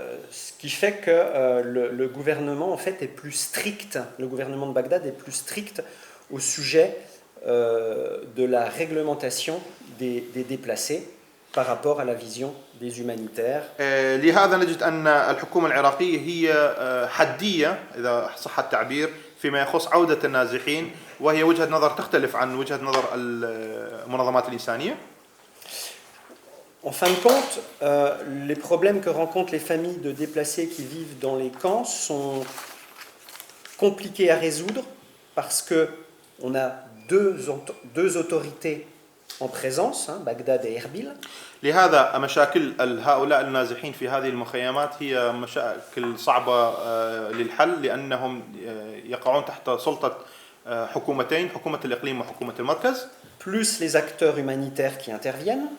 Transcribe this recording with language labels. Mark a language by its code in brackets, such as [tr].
[fr] Ce qui fait que le gouvernement en fait est plus strict, le gouvernement de Bagdad est plus strict au sujet de la réglementation des déplacés par rapport à la vision des humanitaires. [ar] لهذا نجد أن الحكومة العراقية هي حدية إذا صح التعبير فيما يخص عودة النازحين، وهي وجهة نظر تختلف عن وجهة نظر المنظمات الإنسانية. [fr] En fin de compte, les problèmes que rencontrent les familles de déplacés qui vivent dans les camps sont compliqués à résoudre parce que on a deux autorités en présence, Bagdad et Erbil. [ar] لهذا مشاكل هؤلاء النازحين في هذه المخيمات هي مشاكل صعبة للحل، لأنهم يقعون تحت سلطة حكومتين، حكومة الإقليم وحكومة المركز. [fr] Plus les acteurs humanitaires qui interviennent.